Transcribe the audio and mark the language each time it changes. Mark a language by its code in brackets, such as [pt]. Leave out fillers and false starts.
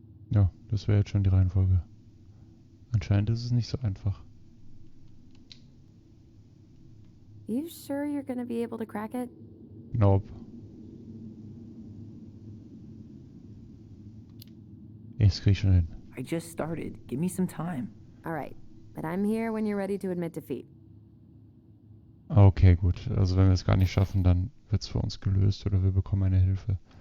[de] Ja, das wäre jetzt schon die Reihenfolge. Anscheinend ist es nicht so einfach. [en] You sure you're gonna be able to crack it? Nope. [de] Das krieg ich schon hin. [en] I just started. Give me some time. Alright, but I'm here when you're ready to admit defeat. [de] Okay, gut. Also wenn wir es gar nicht schaffen, dann wird es für uns gelöst oder wir bekommen eine Hilfe.